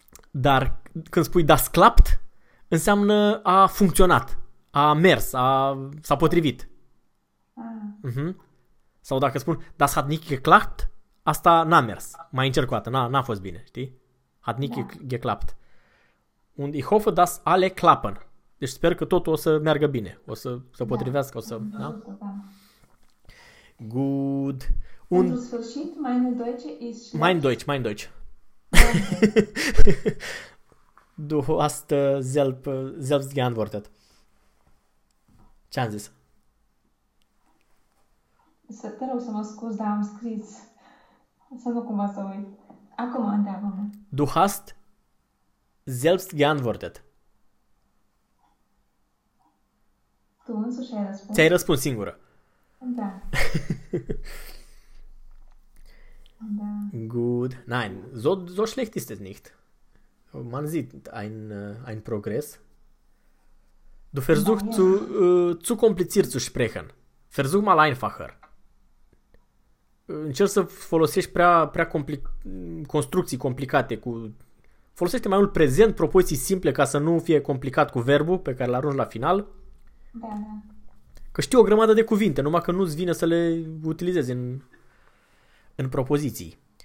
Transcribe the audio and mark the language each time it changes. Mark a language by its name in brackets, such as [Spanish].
[Romanian] Dar când spui [German] das klappt, [Romanian] înseamnă a funcționat, a mers, s-a potrivit. Uh-huh. Sau dacă spun [German] das hat nicht geklappt, [Romanian] asta n-a mers. Mai încerc o dată, n-a fost bine, știi? [German] Hat nicht geklappt. Und ich hoffe, dass alle klappen. [Romanian] Deci sper că totul o să meargă bine, o să se potrivească, o să... Da? [English] Good. [Romanian] Un sfârșit, [German] mein Deutsch ist schlecht. Mein Deutsch. Du hast selbst geantwortet. [Romanian] Ce am zis? Să te rog să mă scuz, dar am scris. Să nu cumva să uit. Acum, întreabă-mă. [German] Du hast selbst geantwortet. [Romanian] Tu însuși ai răspuns. Ți-ai răspuns singură. Da. [German] Gut. Nein, so schlecht ist es nicht. Man sieht ein Progress. Du versuchst zu kompliziert zu sprechen. Versuch mal einfacher. [Romanian] Încerc să folosești prea construcții complicate cu... Folosește mai mult prezent, propoziții simple ca să nu fie complicat cu verbul pe care l-arunci la final. Da, da. Că știu o grămadă de cuvinte, numai că nu-ți vine să le utilizezi în propoziții.